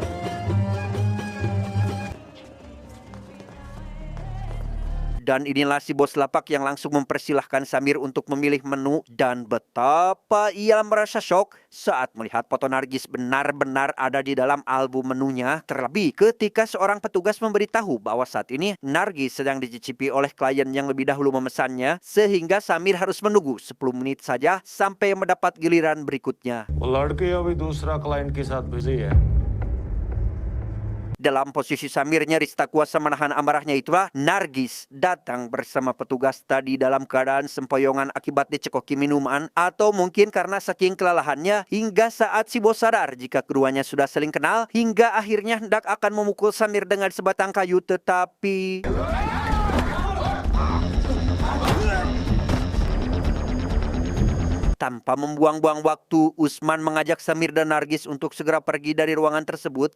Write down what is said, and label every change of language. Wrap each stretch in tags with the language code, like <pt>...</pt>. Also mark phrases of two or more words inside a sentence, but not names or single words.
<id>Dan inilah si bos lapak yang langsung mempersilahkan Samir untuk memilih menu, dan betapa ia merasa syok saat melihat foto Nargis benar-benar ada di dalam album menunya. Terlebih ketika seorang petugas memberitahu bahwa saat ini Nargis sedang dicicipi oleh klien yang lebih dahulu memesannya, sehingga Samir harus menunggu 10 menit saja sampai mendapat giliran berikutnya.</id> <hi>वो लड़के अभी दूसरा क्लाइंट के साथ बिजी है.</hi> <id>Dalam posisi Samir nyaris tak kuasa menahan amarahnya itulah, Nargis datang bersama petugas tadi dalam keadaan sempoyongan akibat dicekoki minuman, atau mungkin karena saking kelelahannya hingga saat si bos sadar jika keduanya sudah saling kenal, hingga akhirnya hendak akan memukul Samir dengan sebatang kayu, tetapi tanpa membuang-buang waktu, Usman mengajak Samir dan Nargis untuk segera pergi dari ruangan tersebut.</id>